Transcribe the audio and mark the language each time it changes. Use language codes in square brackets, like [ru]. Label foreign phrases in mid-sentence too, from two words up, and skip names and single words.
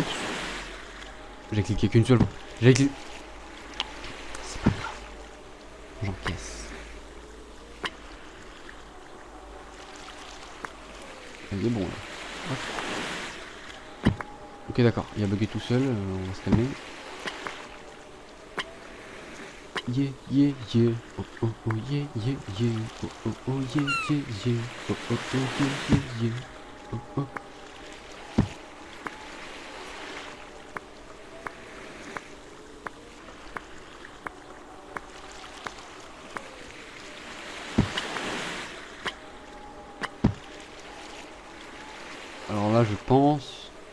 [fr] J'ai cliqué qu'une seule fois. J'ai cliqué... C'est pas grave. J'encaisse. Il est bon là. Hop. Ok d'accord, il a bugué tout seul, on va se calmer. [en] Yeah, yeah, yeah. Oh, oh, oh, yeah, yeah, yeah. Oh, oh, oh, yeah, yeah, yeah. Oh, oh, oh, yeah, yeah, yeah. [fr] Oh, oh. Alors là, je pense...